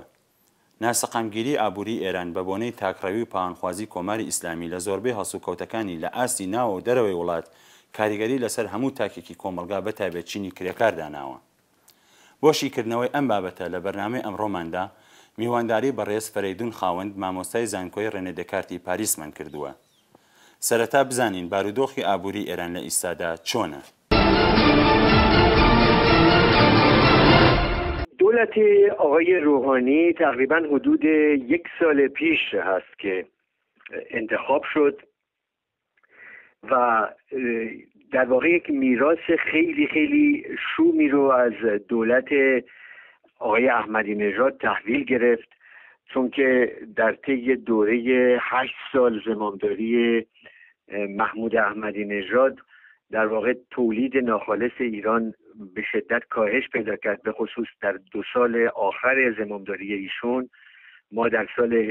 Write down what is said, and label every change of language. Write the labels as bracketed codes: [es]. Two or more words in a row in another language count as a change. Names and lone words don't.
[ckb] ناسەقامگیری ئابووری ئێران بە بۆنەی تاکڕەوی و پاوانخوازی کۆماری ئیسلامی لە زۆربەی هەسوکەوتەکانی لە ئاستی ناوە و دەرەوەی وڵات کاریگەری لەسەر هەموو تاکێکی کۆمەلگا بەتایبەت چینی کرێکار داناوە. بۆ شیکردنەوەی ئەم بابەتە لە بەرنامەی ئەمڕۆماندا میوانداری بەڕێز فەرەیدون خاوەند مامۆستای زانکۆی ڕێنێدەکارتی پاریسمان کردووە. سەرەتا بزانین بارودۆخی ئابووری ئێران لە ئیستادا چۆنە. [fa] دولت آقای روحانی تقریبا حدود 1 سال پیش هست که انتخاب شد و در واقع یک میراث خیلی خیلی شومی رو از دولت آقای احمدی نژاد تحویل گرفت، چون که در طی دوره 8 سال زمامداری محمود احمدی نژاد در واقع تولید ناخالص ایران به شدت کاهش پیدا کرد، به خصوص در 2 سال آخر زمامداری ایشون ما در سال